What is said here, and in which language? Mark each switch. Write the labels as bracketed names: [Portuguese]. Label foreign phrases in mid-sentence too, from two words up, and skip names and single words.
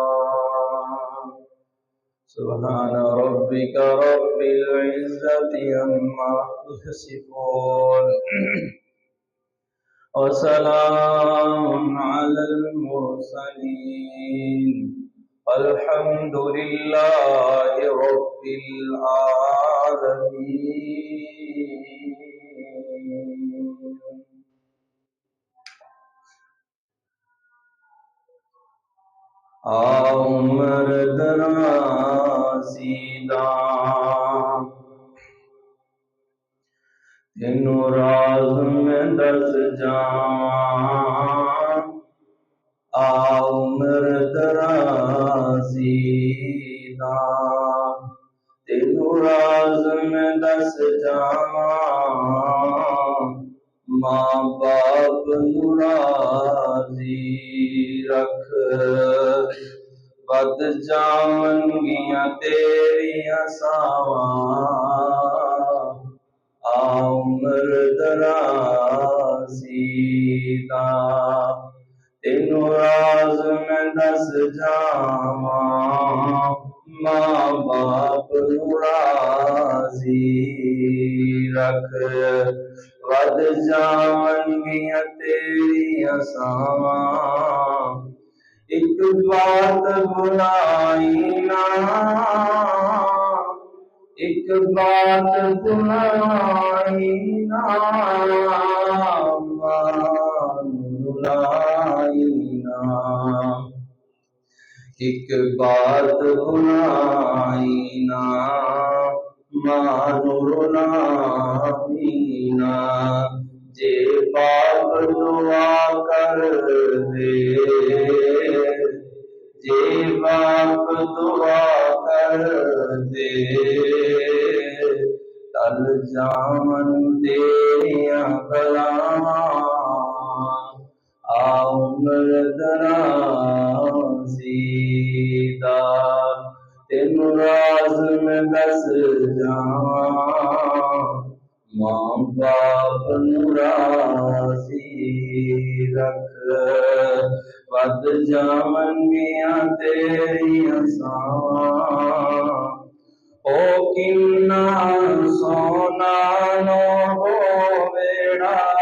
[Arabic] سبحان ربك رب العزة عما يصفون وسلام على المرسلين والحمد لله رب العالمين. [Punjabi] عمر درازیداں تینوں راز میں دس جان عمر درازیداں تینوں راز میں دس جان ماں باپ راضی رکھ ود جاونگیاں تیریاں ساواں عمر درازیداں تینوں راز میں دس جاواں ماں باپ راضی رکھ ود جاونگیاں تیریاں ساواں ایک بات بھلائی نہ ایک بات بھلائی نہ بھلائی نہ ایک بات بھلائی نہ مانو رلائی نہ جے باپ دعا کر دے جے باپ دعا کر دے تل جامن تیریاں بلاواں عمر درازیداں تینوں راز میں دس جاواں ماں باپ راضی رکھ ود جاونگیاں تیریاں ساواں او کنا سونا نو ہوویڑا